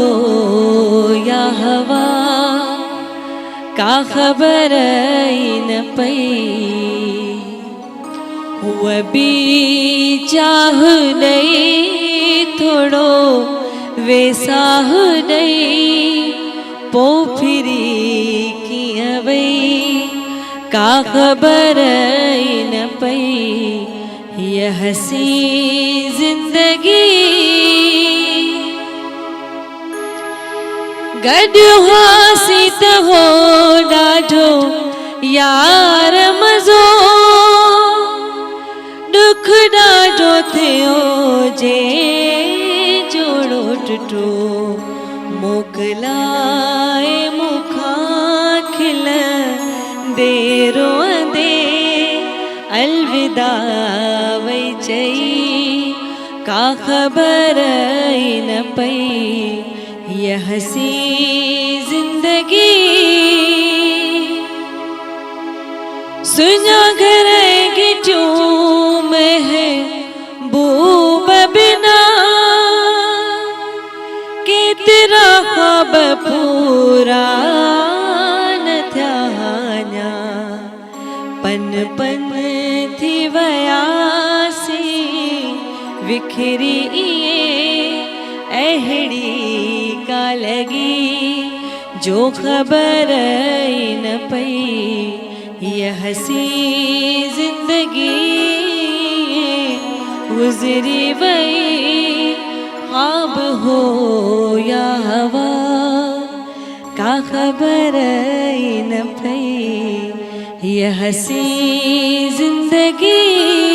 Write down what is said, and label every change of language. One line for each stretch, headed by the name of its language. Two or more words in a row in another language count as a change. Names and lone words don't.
Sindhi: या हवा का खबर न पई हुआ भी चाह नहीं थोड़ो वेसाह नहीं पो फिरी की अवई का खबर न पई
Urdu: یہ حسیں زندگی
Sindhi: गॾु त हो ॾाढो यार मज़ो दुख ॾाढो थियो जे जोड़ो टुटो मोकिलाए मूंखां खिल दे रोंदे अलविदा वई चई का ख़बर न पई
Urdu: یہ حسیں زندگی
Sindhi: सुना घर गिटूं महबूब बिना केतिरा ख्वाब पूरा न थिया पन पन थी वयासी विखरी अहिड़ी का लगी जो खबर न पई
Urdu: یہ حسیں زندگی
Sindhi: गुजरी वही ख्वाब हो या हवा का खबर न पई
Urdu: یہ حسیں زندگی